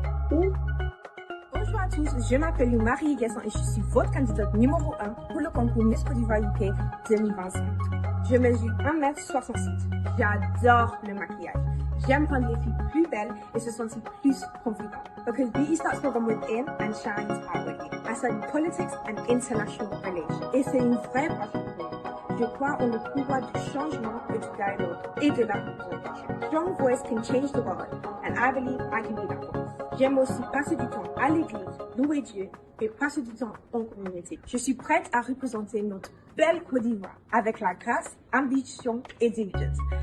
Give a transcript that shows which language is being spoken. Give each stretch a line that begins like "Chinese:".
French: Bonjour à tous, je m'appelle Marie Guesson et je suis votre candidate numéro 1 pour le concours Miss Côte d'Ivoire UK 2025. Je mesure 1m67. J'adore le maquillage. J'aime rendre les filles plus belles et se sentir plus confiantes.
English: Because beauty starts from within and shines outwardly. I study politics and international relations.
French: Et c'est une vraie passion pour moi. Je crois en le pouvoir du changement et du dialogue et de la représentation.
English: Strong voice can change the world and I believe I can be that voice.
French: J'aime aussi passer du temps à l'église, louer Dieu et passer du temps en communauté. Je suis prête à représenter notre belle Côte d'Ivoire avec la grâce, ambition et diligence.